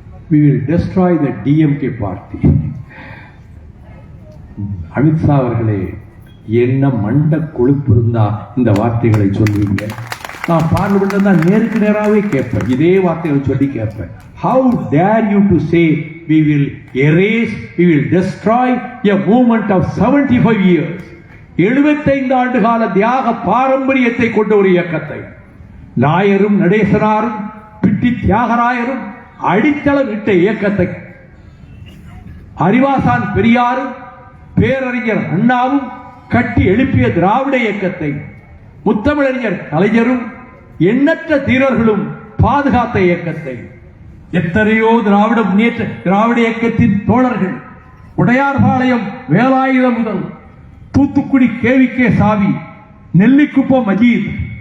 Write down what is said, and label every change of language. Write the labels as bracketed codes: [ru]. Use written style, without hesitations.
[en] We will destroy the DMK party. [ta] Amit Shah அவர்களே, என்ன மண்ட கொழுப்பு இருந்தா இந்த வார்த்தைகளை சொல்வீங்க? நான் பார்லிமெண்ட்ல தான் நேருக்கு நேராகவே கேட்பேன், இதே வார்த்தைகளை சொல்லி கேட்பேன். [en] How dare you to say we will erase, we will destroy a movement of 75 years. [ta] 75 ஆண்டு கால தியாக பாரம்பரியத்தை கொண்ட ஒரு இயக்கத்தை நாயரும் நடேசனாரும் பிட்டி தியாகராயரும் அடித்தளம் இட்ட இயக்கத்தை, அறிவாசான் பெரியாரும் பேரறிஞர் அண்ணாவும் கட்டி எழுப்பிய திராவிட இயக்கத்தை, முத்தமிழறிஞர் கலைஞரும் எண்ணற்ற தீரர்களும் பாதுகாத்த இயக்கத்தை, எத்தனையோ திராவிட முன்னேற்ற திராவிட இயக்கத்தின் தோழர்கள், உடையார்பாளையம் வேலாயுதம் முதல் தூத்துக்குடி KVK சாவி, நெல்லிக்குப்பம் மஜீத்,